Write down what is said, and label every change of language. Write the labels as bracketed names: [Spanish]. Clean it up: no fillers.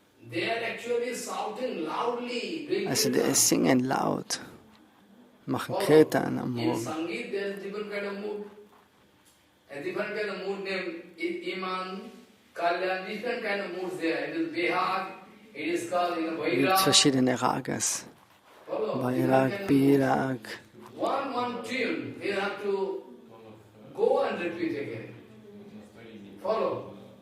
[English] They are actually shouting loudly. [German] Also die singen laut, machen Kirtan am Morgen. [English] In Sangeet there is different kind of mood. A different kind of mood named Iman, Kalyan, different kind of moods there. It is Behag, it is called [German] Es gibt verschiedene Ragas. [Hindi] Vairag, Birag. [English] One tune, you have to go and repeat again. Follow.